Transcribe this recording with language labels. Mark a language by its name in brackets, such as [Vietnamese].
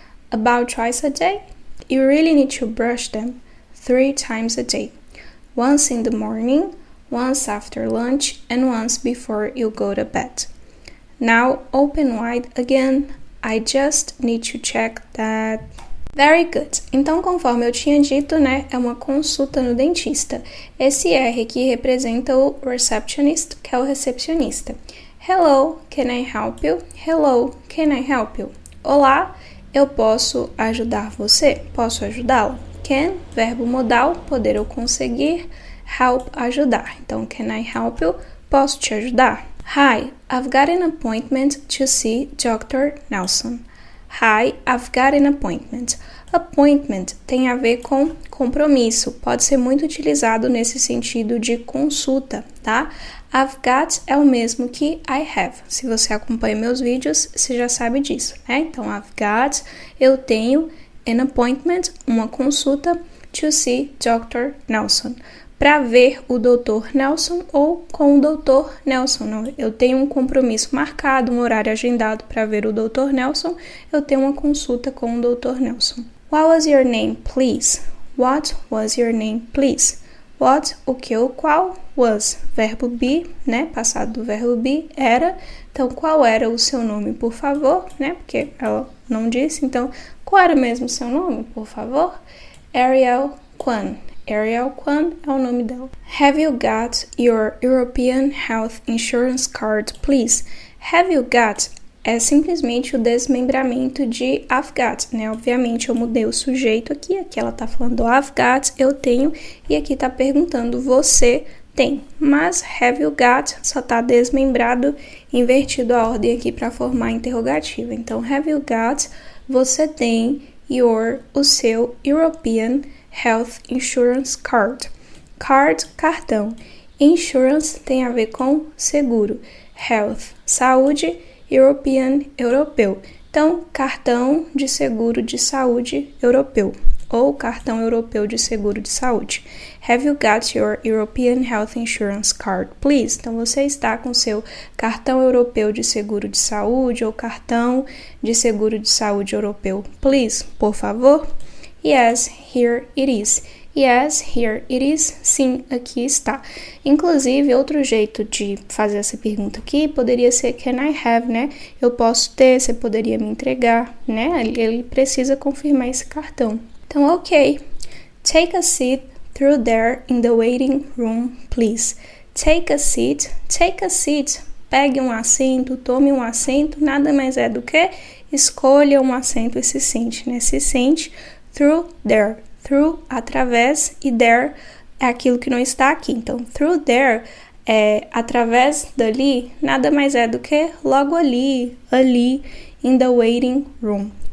[English] About twice a day? You really need to brush them 3 times a day. Once in the morning, once after lunch, and once before you go to bed. Now open wide again. I just need to check that. Very good. [Portuguese] Então, conforme eu tinha dito, né, é uma consulta no dentista. Esse R aqui representa o receptionist, que é o recepcionista. [English] Hello, can I help you? Hello, can I help you? [Portuguese] Olá, eu posso ajudar você? Posso ajudá-lo? Can, verbo modal, poder ou conseguir. Help, ajudar. Então, [English] can I help you? [Portuguese] Posso te ajudar? [English] Hi, I've got an appointment to see Dr. Nelson. Hi, I've got an appointment. [Portuguese] Appointment tem a ver com compromisso. Pode ser muito utilizado nesse sentido de consulta, tá? [English] I've got [Portuguese] é o mesmo que [English] I have. [Portuguese] Se você acompanha meus vídeos, você já sabe disso, né? Então, [English] I've got, [Portuguese] eu tenho [English] an appointment, [Portuguese] uma consulta, [English] to see Dr. Nelson. [Portuguese] Para ver o Dr. Nelson ou com o Dr. Nelson. Eu tenho um compromisso marcado, um horário agendado para ver o Dr. Nelson. Eu tenho uma consulta com o Dr. Nelson. [English] What was your name, please? What was your name, please? [Portuguese] What, o que ou qual, was, verbo be, né? Passado do verbo be, era. Então, qual era o seu nome, por favor, né? Porque ela não disse. Então, qual era mesmo o seu nome, por favor? Ariel Kwan. Ariel Kwan é o nome dela. [English] Have you got your European Health Insurance Card, please? Have you got [Portuguese] é simplesmente o desmembramento de [English] I've got, [Portuguese] né? Obviamente eu mudei o sujeito aqui ela tá falando [English] I've got, [Portuguese] eu tenho, e aqui tá perguntando você tem. Mas [English] have you got [Portuguese] só tá desmembrado, invertido a ordem aqui para formar a interrogativa. Então, [English] have you got, [Portuguese] você tem o seu [English] European Health Insurance Card. [Portuguese] Card, cartão. Insurance tem a ver com seguro. Health, saúde. European, europeu. Então, cartão de seguro de saúde europeu. Ou cartão europeu de seguro de saúde. [English] Have you got your European Health Insurance Card, please? [Portuguese] Então, você está com seu cartão europeu de seguro de saúde ou cartão de seguro de saúde europeu, please, por favor? [English] Yes, here it is. Yes, here it is. [Portuguese] Sim, aqui está. Inclusive, outro jeito de fazer essa pergunta aqui poderia ser [English] can I have, [Portuguese] né? Eu posso ter, você poderia me entregar, né? Ele precisa confirmar esse cartão. Então, ok. [English] Take a seat through there in the waiting room, please. Take a seat. Take a seat. [Portuguese] Pegue um assento, tome um assento. Nada mais é do que escolha um assento e se sente, né? Se sente [English] through there. [Portuguese] Through, através, e there é aquilo que não está aqui. Então, [English] through there [Portuguese] é através dali, nada mais é do que logo ali, [English] in the waiting room.